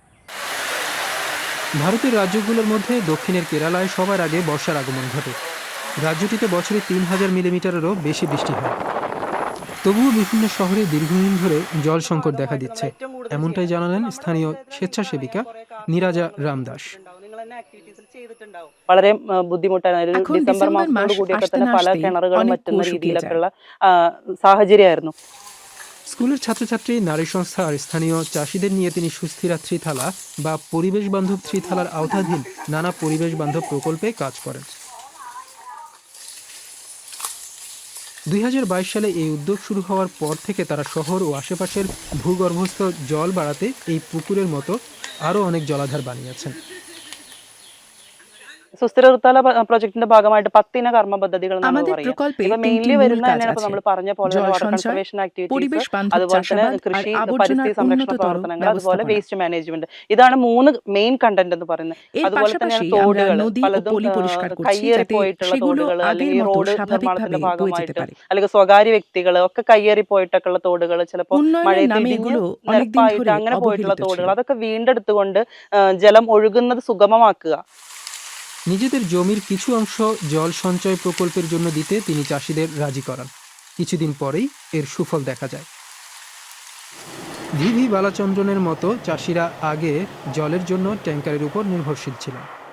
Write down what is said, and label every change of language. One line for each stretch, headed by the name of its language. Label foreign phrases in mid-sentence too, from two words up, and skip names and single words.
Bangla: ভারতের রাজ্যগুলোর মধ্যে দক্ষিণের কেরালায় সবার আগে বর্ষার আগমন ঘটে। রাজ্যটিতে বছরে 3000 মিলিমিটারেরও বেশি বৃষ্টি হয়। তবুও বিভিন্ন শহরে দীর্ঘদিন ধরে জল সংকট দেখা দিচ্ছে, এমনটাই জানালেন স্থানীয় স্বেচ্ছাসেবিকা নিরাজা রামদাস।
Malayalam: വളരെ ബുദ്ധിമുട്ടായിരുന്നു. ഡിസംബർ മാസത്തോട് കൂടിയൊക്കെ തന്നെ പല കിണറുകളും വറ്റുന്ന രീതിയിലൊക്കെയുള്ള സാഹചര്യമായിരുന്നു.
Bangla: স্কুলের ছাত্রছাত্রী, নারী সংস্থা আর স্থানীয় চাষিদের নিয়ে তিনি সুস্থিরা ত্রিথালা বা পরিবেশ বান্ধব ত্রিথালার আওতাধীন নানা পরিবেশ বান্ধব প্রকল্পে কাজ করেন। 2022 সালে এই উদ্যোগ শুরু হওয়ার পর থেকে তারা শহর ও আশেপাশের ভূগর্ভস্থ জল বাড়াতে এই পুকুরের মতো আরও অনেক জলাধার বানিয়েছেন।
Malayalam: സുസ്ഥിര ഋതുകാല പ്രോജക്ടിന്റെ ഭാഗമായിട്ട് 10 ഇന കർമ്മ പദ്ധതികൾ നമ്മൾ പറയും. മെയിൻലി വരുന്ന തന്നെയാണ് നമ്മൾ പറഞ്ഞ പോലെ
English: water conservation activities,
Malayalam: അതുപോലെ തന്നെ കൃഷി, പരിസ്ഥിതി സംരക്ഷണ പ്രവർത്തനങ്ങൾ, അതുപോലെ
English: waste management.
Malayalam: ഇതാണ് 3
English: main content
Malayalam: എന്ന് പറയുന്നത്. അതുപോലെ തന്നെയാണ് തോടുകൾ, പലതും കയ്യേറി പോയിട്ടുള്ള തോടുകൾ, അല്ലെങ്കിൽ റോഡ് നിർമ്മാണത്തിന്റെ ഭാഗമായിട്ട് അല്ലെങ്കിൽ സ്വകാര്യ വ്യക്തികൾ ഒക്കെ കയ്യേറി പോയിട്ടൊക്കെയുള്ള തോടുകൾ, ചിലപ്പോൾ മഴയത്ത് നിരപ്പായിട്ട് അങ്ങനെ പോയിട്ടുള്ള തോടുകൾ, അതൊക്കെ വീണ്ടെടുത്തുകൊണ്ട് ജലം ഒഴുകുന്നത് സുഗമമാക്കുക.
Bangla: নিজেদের জমির কিছু অংশ জল সঞ্চয় প্রকল্পের জন্য দিতে তিনি চাষিদের রাজি করান। কিছুদিন পরেই এর সুফল দেখা যায়। ভিভি বালাচন্দ্রনের মতো চাষিরা আগে জলের জন্য ট্যাঙ্কারের উপর নির্ভরশীল ছিলেন।